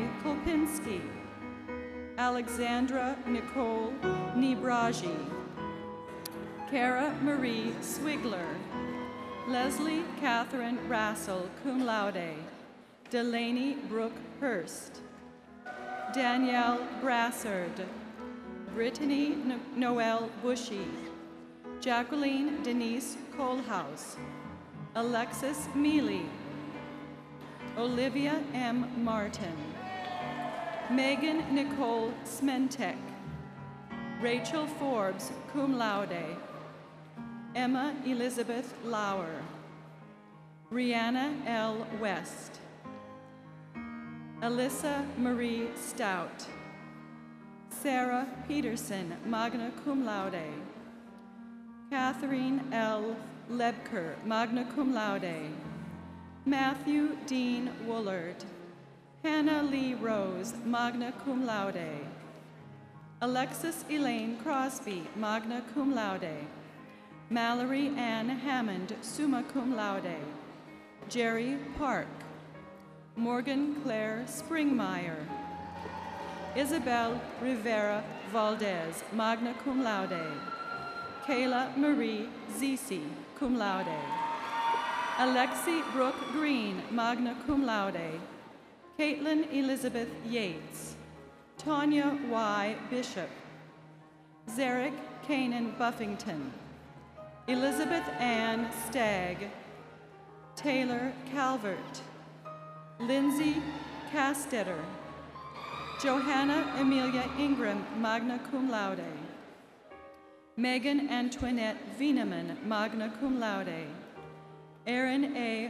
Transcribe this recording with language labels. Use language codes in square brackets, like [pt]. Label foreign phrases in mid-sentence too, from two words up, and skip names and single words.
[en] Kolpinski, Alexandra Nicole Nibraji, Cara Marie Swigler, Leslie Catherine Rassel, [la] cum laude, [en] Delaney Brooke Hurst, Danielle Brassard, Brittany Noel Bushy, Jacqueline Denise Colehouse, Alexis Mealy, Olivia M. Martin, Megan Nicole Smentek, Rachel Forbes, [la] cum laude, [en] Emma Elizabeth Lauer, Rihanna L. West, Alyssa Marie Stout, Sarah Peterson, [la] magna cum laude, Catherine L. Lebker, magna cum laude, [en] Matthew Dean Woolard, Hannah Lee Rose, [la] magna cum laude, [en] Alexis Elaine Crosby, [la] magna cum laude, [en] Mallory Ann Hammond, [la] summa cum laude, [en] Jerry Park, Morgan Claire Springmeyer, Isabel Rivera Valdez, [la] magna cum laude, [en] Kayla Marie Zisi, [la] cum laude, [en] Alexi Brooke Green, [la] magna cum laude, [en] Caitlin Elizabeth Yates, Tanya Y. Bishop, Zarek Kanan Buffington, Elizabeth Ann Stagg, Taylor Calvert, Lindsay Castetter, Johanna Amelia Ingram, [la] magna cum laude, Megan Antoinette Wieneman, magna cum laude, Aaron A.